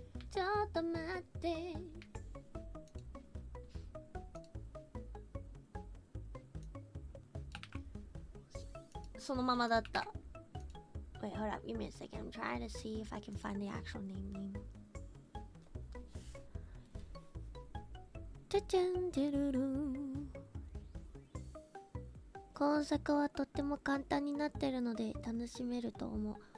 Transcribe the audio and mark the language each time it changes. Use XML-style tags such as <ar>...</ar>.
<ja>ちょっと待ってちょっと待ってそのままだった。</ja> <en>Wait, hold up, give me a second. I'm trying to see if I can find the actual name.</en> <ja>じゃじゃんじゃるる今作はとっても簡単になってるので楽しめると思う。</ja>